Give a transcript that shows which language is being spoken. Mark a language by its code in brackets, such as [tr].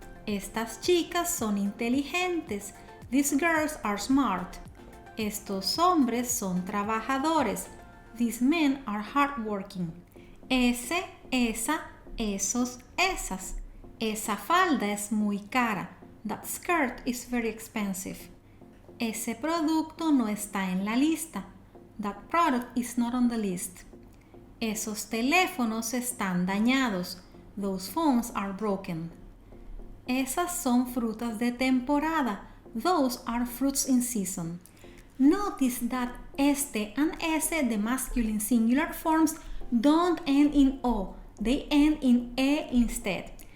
[es] Estas chicas son inteligentes. [en] These girls are smart. [es] Estos hombres son trabajadores. [en] These men are hardworking. [es] Ese, esa, esos, esas. Esa falda es muy cara. [en] That skirt is very expensive. [es] Ese producto no está en la lista. [en] That product is not on the list. [es] Esos teléfonos están dañados. [en] Those phones are broken. [es] Esas son frutas de temporada. [en] Those are fruits in season. Notice that este and ese, the masculine singular forms, don't end in O, they end in E instead.